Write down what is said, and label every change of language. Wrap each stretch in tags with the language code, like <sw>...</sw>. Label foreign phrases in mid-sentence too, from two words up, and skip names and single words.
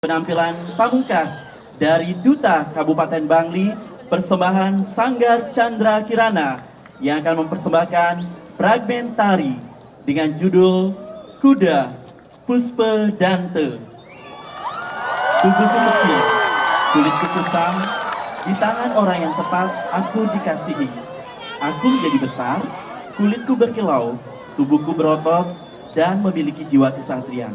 <id>Penampilan pamungkas dari Duta Kabupaten Bangli, persembahan Sanggar Chandra Kirana yang akan mempersembahkan fragmen tari dengan judul Kuda Puspa Dante. Tubuhku kecil, kulitku kusam, di tangan orang yang tepat aku dikasihi. Aku menjadi besar, kulitku berkilau, tubuhku berotot dan memiliki jiwa kesatria.</id>